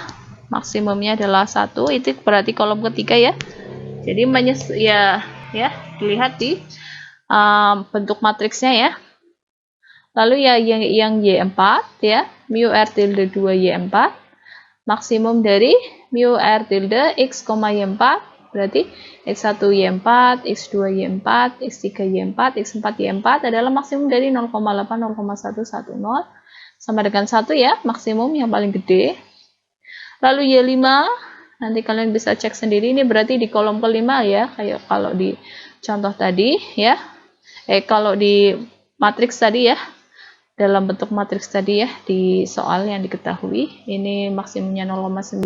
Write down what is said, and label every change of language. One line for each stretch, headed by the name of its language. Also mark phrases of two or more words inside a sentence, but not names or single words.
Indonesian: Maksimumnya adalah 1. Itu berarti kolom ketiga ya. Jadi ya dilihat di bentuk matriksnya ya. Lalu ya yang Y4 ya, mu R tilde 2Y4, maksimum dari mu R tilde X, Y4, berarti X1Y4, X2Y4, X3Y4, X4Y4 adalah maksimum dari 0,8, 0,110, sama dengan 1 ya, maksimum yang paling gede. Lalu Y5, nanti kalian bisa cek sendiri, ini berarti di kolom kelima ya, kayak kalau di contoh tadi ya, kalau di matriks tadi ya, dalam bentuk matriks tadi ya, di soal yang diketahui, ini maksimumnya 0,9.